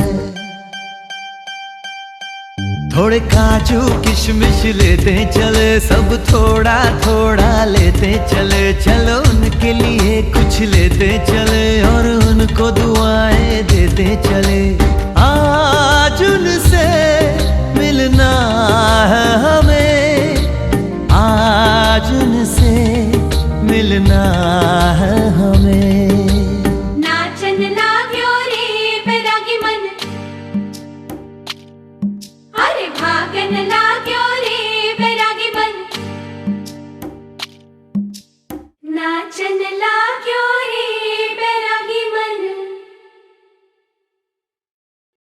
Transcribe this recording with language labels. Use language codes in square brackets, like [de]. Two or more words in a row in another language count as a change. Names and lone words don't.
[hi] थोड़े काजू किशमिश लेते चले सब थोड़ा थोड़ा लेते चले चलो उनके लिए कुछ लेते चले और उनको दुआएं देते चले आज उनसे मिलना है हमें आज उनसे मिलना है हमें [ne] नाचन लाग्यो रे बैरागी मन अरे भागन लाग्यो रे बैरागी मन नाचन लाग्यो